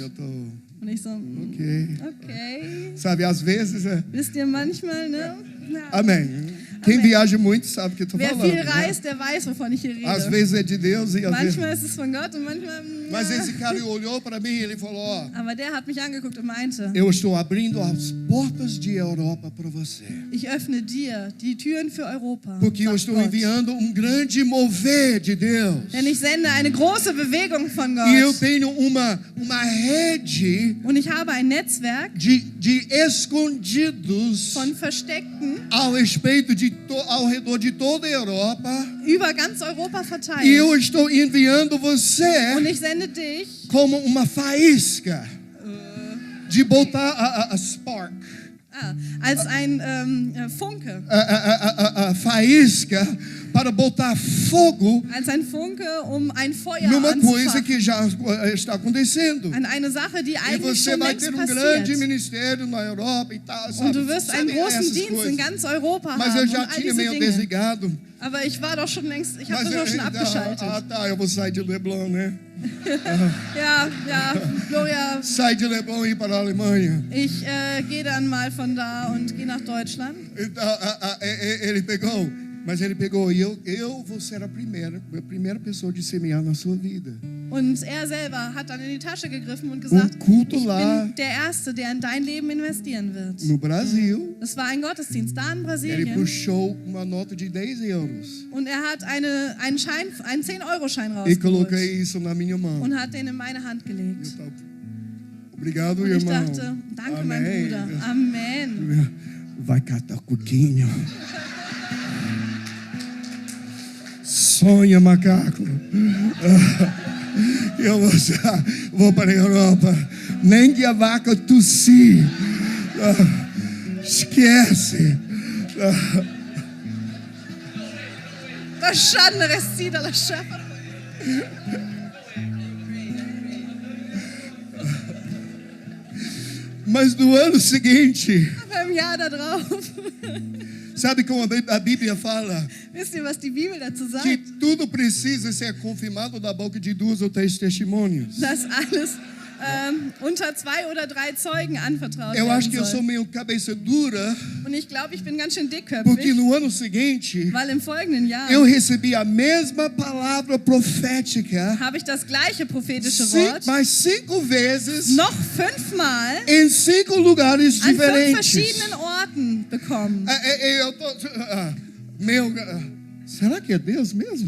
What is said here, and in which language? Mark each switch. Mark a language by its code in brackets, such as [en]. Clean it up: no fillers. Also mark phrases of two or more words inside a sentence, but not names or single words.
[pt] Eu tô, [de] Und ich so, [pt] ok. [de] okay. [pt] Sabe, às vezes, [de] Wisst ihr, manchmal, ne? Ja. [pt] amém. Quem viaja muito sabe o que eu tô [de] Wer [pt] falando. [de] viel [pt] né? [de] reist, der weiß, wovon ich hier [pt] Às [de] rede. [pt] vezes é de Deus e às vezes... [de] Manchmal ist es von Gott und manchmal... [pt] Mas [de] ja. [pt] esse cara olhou para mim e ele falou, ó, [de] Aber der hat mich angeguckt und meinte, [pt] eu estou abrindo as portas de Europa para você. [de] ich öffne dir die Türen für Europa. [pt] Porque eu [de] sagt [pt] estou [de] Gott. [pt] enviando grande mover de Deus. [de] Denn ich sende eine große Bewegung von [pt] E eu [de] Gott. [pt] tenho uma rede [de] Und ich habe ein Netzwerk [pt] de escondidos [de] von Versteckten [pt] ao respeito ao redor de toda a Europa. [de] über ganz Europa [pt] E [de] verteilt. [pt] eu estou enviando você [de] Und ich sende dich [pt] como uma faísca de botar [en] a spark. [de] als ein Funke. [pt] A faísca para botar fogo [de] Als ein Funke, um ein Feuer [pt] numa coisa [de] anzufachen. [pt] que já está acontecendo. [de] An eine Sache, die [pt] E [de] eigentlich [pt] você [de] schon [pt] vai [de] längst [pt] ter grande [de] passiert. [pt] ministério na Europa e tal, [de] Und [pt] sabe? [de] du wirst einen [pt] Sabe [de] großen [pt] essas [de] Dienst [pt] coisas. [de] in ganz Europa [pt] Mas [de] haben [pt] eu [de] und [pt] já [de] all [pt] tinha [de] diese [pt] meio [de] Dinge. [pt] desligado. [de] Aber ich war doch schon längst, ich habe [pt] Mas [de] das doch schon abgeschaltet. [pt] tá, eu vou sair de Leblon, né? [de] Ja, Gloria, [pt] Sai de Leblon e ir para a Alemanha. [de] ich gehe dann mal von da und gehe nach Deutschland. [pt] Então, ele pegou, mas ele pegou, e eu vou ser a primeira pessoa de semear na sua vida. [de] Und er selber hat dann in die Tasche gegriffen und gesagt, [pt] culto [de] ich [pt] lá [de] bin der Erste, der in dein Leben investieren wird. [pt] No Brasil, [de] Das war ein Gottesdienst da in [pt] ele [de] Brasilien. [pt] puxou uma nota de 10 euros. [de] Und er hat einen 10-Euro-Schein [pt] E coloquei [de] rausgeholt [pt] isso na minha mão. [de] und hat den in meine Hand gelegt. [pt] Eu tava, obrigado, [de] Und ich [pt] irmão. [de] dachte, danke, mein Bruder. [pt] Amen. Vai catar coquinho. Sonha, macaco. Eu vou para a Europa. Nem que a vaca tossir. Esquece. Lasciando restita lasciata. Mas no ano seguinte, [de] Aber im Jahr da drauf, [pt] sabe como a Bíblia fala? [de] wisst ihr, was die Bibel dazu sagt? [pt] Que tudo precisa ser confirmado da boca de 2 ou 3 testemunhos. [de] Dass alles unter 2 oder 3 Zeugen anvertraut [pt] Eu acho [de] werden [pt] que eu sou [de] soll. [pt] meio cabeça dura, [de] Und ich glaube, ich bin ganz schön [pt] porque [de] dickköpfig, [pt] no ano seguinte [de] weil im folgenden Jahr [pt] eu recebi a mesma palavra profética [de] habe ich das gleiche prophetische Wort [pt] mais 5 vezes [de] noch 5-mal [pt] em 5 lugares [de] an 5 [pt] diferentes. [de] verschiedenen Orten bekommen. [pt] Eu tô, será que é Deus mesmo?